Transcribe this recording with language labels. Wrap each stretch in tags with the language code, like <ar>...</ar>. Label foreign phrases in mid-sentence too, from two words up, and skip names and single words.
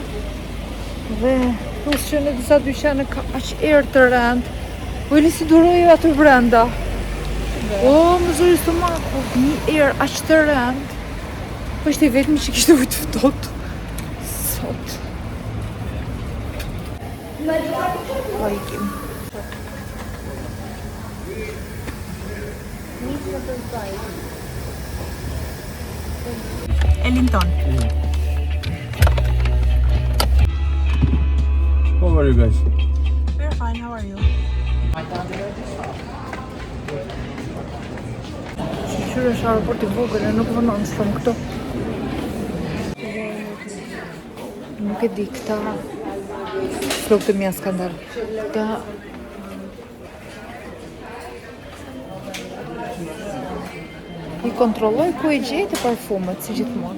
<sq>Dhe plus që në disa dyqane ka aq erë të rëndë. Po e si duroj aty brenda. O, më zori stomaku, një erë aq të rëndë. Po ishte i vetmi që kishte ujë të ftohtë. Sot. Po ikim. Ellington.</sq> <en>How are you guys? We're fine, how are you?</en> <sq>Qyre është aeroport i vogël e nuk vënon shumë këto. Nuk e di këta flok të mja skandal. Këta i kontrolloj ku i gjejtë parfumet, si gjithmonë.</sq>